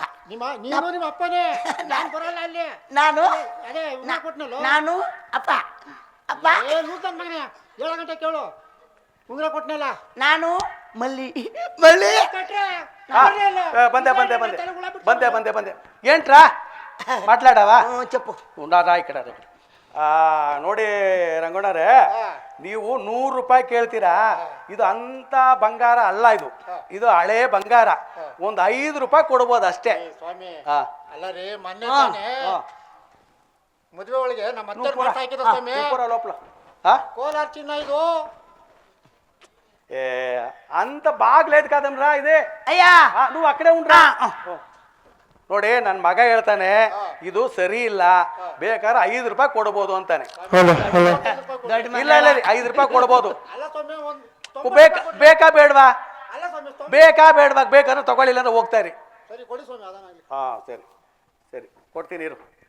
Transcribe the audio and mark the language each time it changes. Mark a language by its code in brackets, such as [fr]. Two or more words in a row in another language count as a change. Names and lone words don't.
[kn] ನೀನು ನಿಮ್ಮ ಅಪ್ಪನೇ, ನಾನು ಬರಲ್ಲ ಅಲ್ಲಿ. ನಾನು ಅದೇ ಕೊಟ್ನಲ್ಲ, ನಾನು ಅಪ್ಪ. ಅಪ್ಪ ನೂತನ ಮಗನೇ, 7 ಗಂಟೆ ಕೇಳು, ಉಂಗ್ರ ಕೊಟ್ನಲ್ಲ. ನಾನು ಮಲ್ಲಿ ಮಲ್ಲಿ. ಬಂದೆ ಬಂದೆ ಬಂದೆ ಬಂದೆ ಬಂದೆ ಬಂದೆ. [te] ఏంట్రా మాట్లాడావా? చెప్పు. రా ఇక్కడ. [kn] ನೋಡಿ ರಂಗಣ್ಣರೇ, ನೀವು 100 ರೂಪಾಯಿ ಕೇಳ್ತೀರಾ? ಇದು ಅಂತ ಬಂಗಾರ ಅಲ್ಲ, ಇದು ಹಳೆ ಬಂಗಾರ. ಒಂದು 5 ರೂಪಾಯಿ ಕೊಡ್ಬೋದು ಅಷ್ಟೇ. ಸ್ವಾಮಿ ಅಲ್ಲ ರೀ, ಮೊನ್ನೆ ಮದುವೆ ಒಳಗೆ ನಮ್ಮ ಅತ್ತೆ ಹಾಕಿದ ಸ್ವಾಮಿ, ಕೋಲಾರ ಚಿನ್ನ ಇದು. [te] అంత బాగలేదు కదమ్రా ఇది. అయ్యా నువ్వు అక్కడే ఉండరా. [kn] ನೋಡಿ ನನ್ನ ಮಗ ಹೇಳ್ತಾನೆ ಇದು ಸರಿ ಇಲ್ಲ, ಬೇಕಾದ್ರೆ 5 ರೂಪಾಯಿ ಕೊಡ್ಬೋದು ಅಂತಾನೆ. ಇಲ್ಲ ಇಲ್ಲ 5 ರೂಪಾಯಿ ಕೊಡ್ಬೋದು. ಬೇಕಾ ಬೇಡವಾ? ಬೇಕಾ ಬೇಡವಾ? ಬೇಕಾದ್ರೆ ತಗೊಳ್ಳಿಲ್ಲ ಅಂದ್ರೆ ಹೋಗ್ತಾ ಇರಿ. ಸರಿ ಸರಿ ಕೊಡ್ತೀನಿ ಇರು.